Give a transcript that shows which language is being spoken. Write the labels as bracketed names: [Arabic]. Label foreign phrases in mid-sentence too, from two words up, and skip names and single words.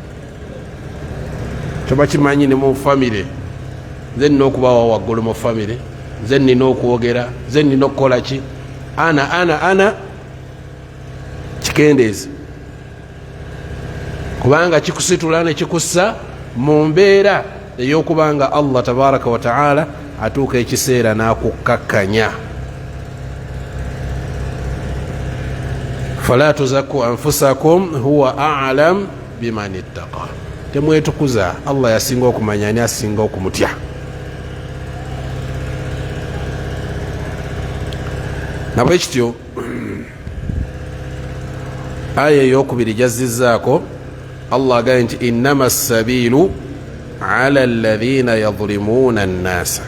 [Ganda] Toba kimanyi ne mu famire, nze nina okubawa waggulu mu famire, nze nina okwogera, nze nina okukola ki? Ana kikendeezi, kubanga kikusitula ne kikussa mu mbeera ey'okubanga Allah [Arabic] تبارك وتعالى [Ganda] atuuka ekiseera n'akukkakkanya. [Arabic] فلا تزكوا أنفسكم هو أعلم بمن اتقى. [Ganda] Temwetukuza, Allah yasinga okumanya ani asinga okumutya. Nabwekityo aya eyokubiri jazizzaako Allah agambye nti [Arabic] إنما السبيل على الذين يظلمون الناس.